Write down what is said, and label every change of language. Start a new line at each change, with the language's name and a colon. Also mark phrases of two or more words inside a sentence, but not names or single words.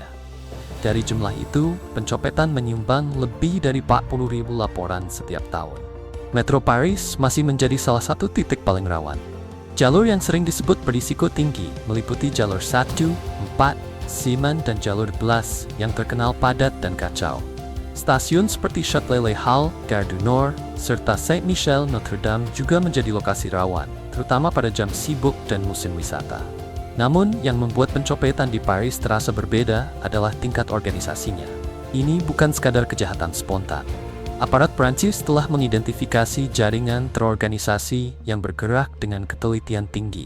Indonesian: Dari jumlah itu, pencopetan menyumbang lebih dari 40.000 laporan setiap tahun. Metro Paris masih menjadi salah satu titik paling rawan. Jalur yang sering disebut berisiko tinggi meliputi jalur 1, 4, Siman dan jalur 11 yang terkenal padat dan kacau. Stasiun seperti Châtelet-les-Halles, Gare du Nord, serta Saint-Michel Notre-Dame juga menjadi lokasi rawan, terutama pada jam sibuk dan musim wisata. Namun, yang membuat pencopetan di Paris terasa berbeda adalah tingkat organisasinya. Ini bukan sekadar kejahatan spontan. Aparat Prancis telah mengidentifikasi jaringan terorganisasi yang bergerak dengan ketelitian tinggi.